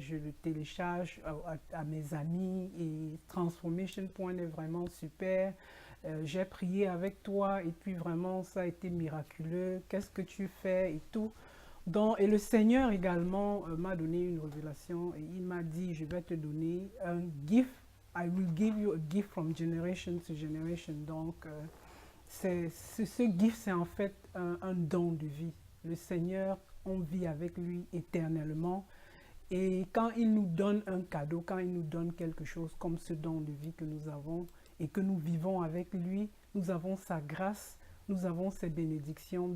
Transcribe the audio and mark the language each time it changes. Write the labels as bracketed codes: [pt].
[fr] Je le télécharge à mes amis et Transformation Point est vraiment super. J'ai prié avec toi et puis vraiment ça a été miraculeux. Qu'est-ce que tu fais et tout. Donc, et le Seigneur également m'a donné une révélation et il m'a dit, je vais te donner un gift. [en] I will give you a gift from generation to generation. [fr] Donc, ce gift, c'est en fait un don de vie. Le Seigneur, on vit avec lui éternellement. Et quand il nous donne un cadeau, quand il nous donne quelque chose comme ce don de vie que nous avons et que nous vivons avec lui, nous avons sa grâce, nous avons ses bénédictions.